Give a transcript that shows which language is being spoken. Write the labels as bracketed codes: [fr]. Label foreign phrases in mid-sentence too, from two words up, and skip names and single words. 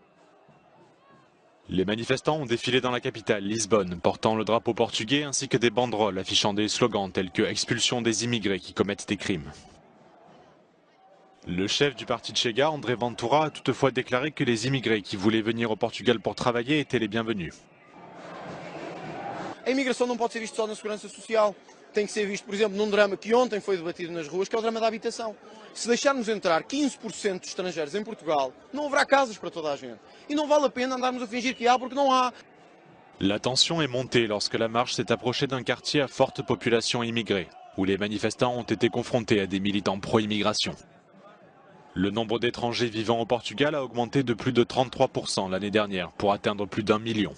[fr] Les manifestants ont défilé dans la capitale, Lisbonne, portant le drapeau portugais ainsi que des banderoles affichant des slogans tels que « Expulsion des immigrés qui commettent des crimes ». Le chef du parti Chega, André Ventura, a toutefois déclaré que les immigrés qui voulaient venir au Portugal pour travailler étaient les bienvenus. [pt] A imigração não pode ser vista só na segurança social. Tem que ser visto, por exemplo, num drama que ontem foi debatido nas ruas, que é o drama da habitação. Se deixarmos entrar 15% de estrangeiros em Portugal, não haverá casas para toda a gente. E não vale a pena andarmos a fingir que há, porque não há. [fr] La tension est montée lorsque la marche s'est approchée d'un quartier à forte population immigrée, où les manifestants ont été confrontés à des militants pro-immigration. Le nombre d'étrangers vivant au Portugal a augmenté de plus de 33% l'année dernière, pour atteindre plus d'1 million.